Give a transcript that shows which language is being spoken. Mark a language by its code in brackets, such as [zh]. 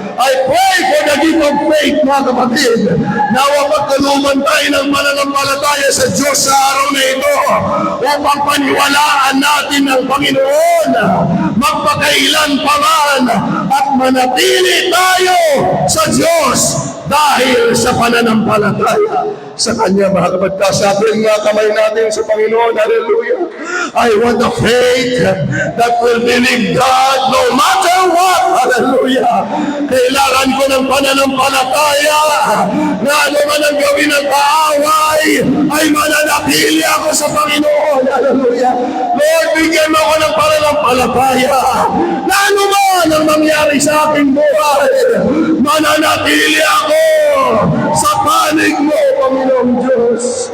[en] I pray for the gift of faith, [tl] mga kapatid. Nawa pagkalooban tayo ng mananampalataya sa Diyos sa araw na ito upang paniwalaan natin ang Panginoon magpakailan pa man at manatili tayo sa Diyos dahil sa pananampalataya sa Kanya, mga kapatid. Sa ating mga kamay natin sa Panginoon. Hallelujah. [en] I want the faith that will believe God no matter what. Hallelujah. [tl] Kailangan ko ng pananampalataya na ano man ang gawin ng kaaway ay mananatili ako sa Panginoon. Hallelujah. Lord, bigyan mo ako ng pananampalataya na ano man ang mangyari sa aking buhay, mananatili ako sa panig mo, Panginoong Diyos.